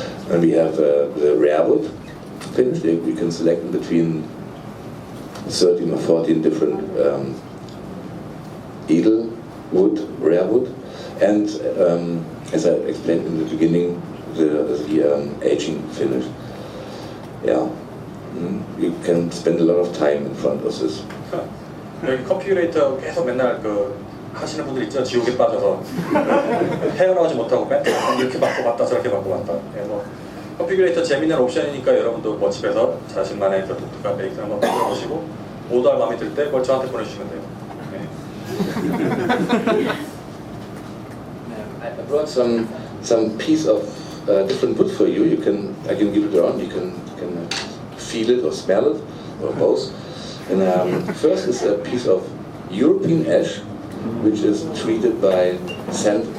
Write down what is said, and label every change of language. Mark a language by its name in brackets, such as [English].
[English] And we have the rare wood finish. We can select in between 13 or 14 different edel wood, rare wood, and as I explained in the beginning, the aging finish. yeah, you can spend a lot of time in front of this. [Korean] 여기 컨피규레이터 계속 맨날 그 하시는 분들 있죠. 지옥에 빠져서 헤어나오지 못하고 맨날 이렇게 바꿔봤다 저렇게 바꿔봤다. 예, 뭐 컨피규레이터 재밌는 옵션이니까 여러분도 뭐 집에서 자신만의 그 독특한 베이스 한번 만들어보시고 모두알 마음에 들 때 그걸 저한테 보내주시면 돼요. [English] I brought some piece of different wood for you. I can give it around. You can feel it or smell it or both. And first is a piece of European ash, which is treated by sand.